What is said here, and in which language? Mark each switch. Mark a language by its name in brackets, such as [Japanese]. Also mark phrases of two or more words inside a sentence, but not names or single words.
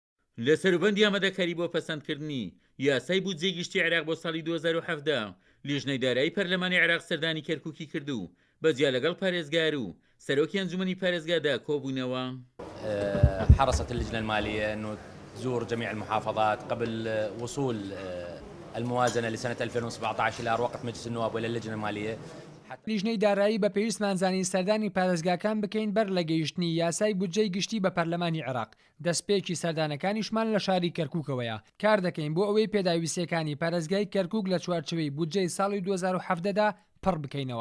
[Central Kurdish] لە سەروبەندی ئامادەکاری بۆ پەسەندکردنی یاسای بودجێی گشتی عێراق بۆ ساڵی 2017 لیژنەی دارایی پەرلەمانی عێراق سەردانی کەرکووکی کردو بەجیا لەگەڵ پارێزگار و سەرۆکی ئەنجومەنی پارێزگادا کۆبوونەوە. [Arabic] حرصت اللجنة المالية أنه تزور جميع المحافظات قبل وصول الموازنة لسنة 2017 إلى وقت مجلس النواب وإلى اللجنة المالية. [Central Kurdish] لیژنەی دارایی بە پێویستمانزانی سەردانی پارێزگاکان بکەین بەر لە گەیشتنی یاسای بودجەی گشتی بە پەرلەمانی عێراق. دەستپێکی سەردانەکانیشمان لە شاری کەرکووکەوەیە. کار دەکەین بۆ ئەوەی پێداویستیەکانی پارێزگای کەرکووک لە چوارچوەی بودجەی ساڵی 2017دا پڕ بکەینەوە.